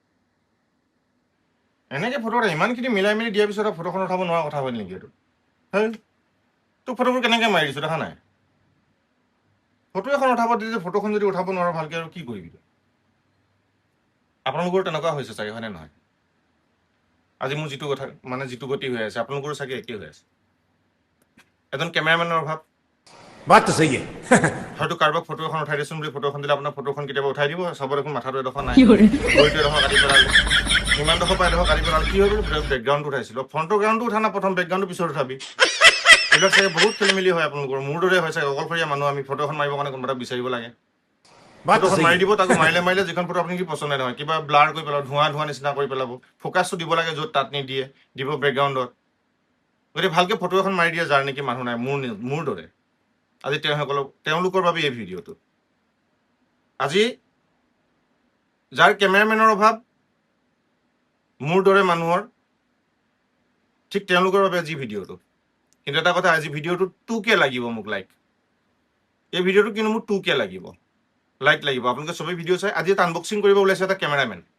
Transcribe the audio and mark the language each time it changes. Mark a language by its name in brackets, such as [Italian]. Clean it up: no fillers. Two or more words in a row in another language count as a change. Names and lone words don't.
[Assamese] এনেকে ফটো উঠাই ইমানখিনি মিলাই মেলি দিয়াৰ পিছত ফটোখন উঠাব নোৱাৰা কথা হ'ল নেকি এইটো হেই তোৰ ফটোবোৰ কেনেকে মাৰি দিছো দেখা নাই ফটো এখন উঠাব দিলে ফটোখন যদি উঠাব নোৱাৰো ভালকে আৰু কি কৰিবি আপোনালোকৰ তেনেকুৱা হৈছে চাগে হয়নে নহয় আজি মোৰ যিটো কথা মানে যিটো গতি হৈ আছে আপোনালোকৰো চাগে একেই হৈ আছে এজন কেমেৰামেনৰ অভাৱ [Hindi] बात तो सही है [Assamese] হয়তো কাৰোবাক ফটো এখন উঠাই দিছোন বুলি ফটো এখন দিলে আপোনাৰ ফটোখন কেতিয়াবা উঠাই দিব চবৰ দেখোন মাথাটো এডোখৰ নাই ভৰিটো এডোখৰ কাটি পেলালে ইমানডোখৰ পৰা এডোখৰ কাটি পেলালে কি হৈ গ'ল বেকগ্ৰাউণ্ডটো উঠাইছিলো ফ্ৰণ্টৰ গ্ৰাউণ্ডটো উঠা না প্ৰথম বেকগ্ৰাউণ্ডটো পিছত উঠাবি এইবিলাক চাগে বহুত খেলি মেলি হয় আপোনালোকৰ মোৰ দৰে হয় চাগে অকলশৰীয়া মানুহ আমি ফটো এখন মাৰিবৰ কাৰণে কোনোবা এটা বিচাৰিব লাগে [Hindi] बात तो [Assamese] ফটোখন [Hindi] सही [Assamese] মাৰি [Hindi] है [Assamese] দিব তাকো মাৰিলে যিখন ফটো আপুনি কি পচন্দ নহয় কিবা ব্লাৰ কৰি পেলাব ধোঁৱা নিচিনা কৰি পেলাব ফ'কাছটো দিব লাগে য'ত তাত নিদিয়ে দিব বেকগ্ৰাউণ্ডত গতিকে ভালকে ফটো এখন মাৰি দিয়ে যাৰ নেকি মানুহ নাই মোৰ দৰে আজি তেওঁলোকৰ বাবে এই ভিডিঅ'টো আজি যাৰ কেমেৰামেনৰ অভাৱ মোৰ দৰে মানুহৰ ঠিক তেওঁলোকৰ বাবে আজি ভিডিঅ'টো কিন্তু এটা কথা আজি ভিডিঅ'টো 2K লাগিব মোক লাইক এই ভিডিঅ'টো কিন্তু মোক 2K লাগিব লাইক লাগিব আপোনালোকে চবেই ভিডিঅ' চাই আজি এটা আনবক্সিং কৰিব ওলাইছে এটা কেমেৰামেন